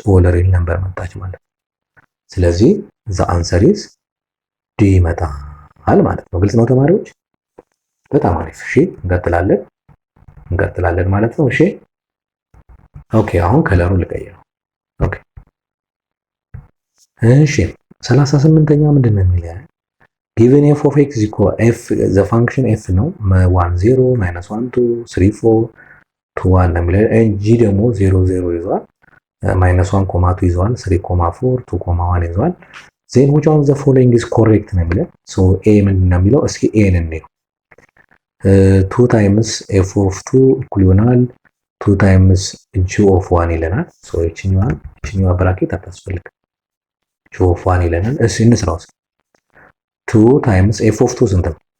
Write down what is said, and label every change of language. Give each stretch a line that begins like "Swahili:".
Amharic: ኦል ሪል ነምበር መጣች ማለት ነው። ስለዚህ
English: ዘ አንሰር ኢዝ ዲ
Amharic: ይመጣል ማለት ነው። ግልጽ ነው ተማሪዎች? በጣም አሪፍ። እሺ እንቀጥላለን ማለት ነው። እሺ ኦኬ አሁን ከለሩን ልቀይረው። ኦኬ እሺ 38ኛ ምንድነው የሚለው?
English: given f of x equal f the function f ነው 1 0 -1 2 3 4 2 1
Amharic: ነው የሚለው።
English: g ደግሞ 0 0 ይዟል፣ -1 ኮማ 2 ይዟል፣ 3 ኮማ 4 2 ኮማ 1 ይዟል። then which of the following is correct ነው የሚለው። so a
Amharic: ምንድነው የሚለው? እስኪ a እንየው።
English: 2 times f of 2
Amharic: እኩል ይሆናል
English: 2 times g of 1
Amharic: ይለናል። ሶ እቺኛዋ ብራኬት አታስፈልግም። g of 1 ይለናል። እሺ እንስራው። 2 times f of 2 ስንት ነው?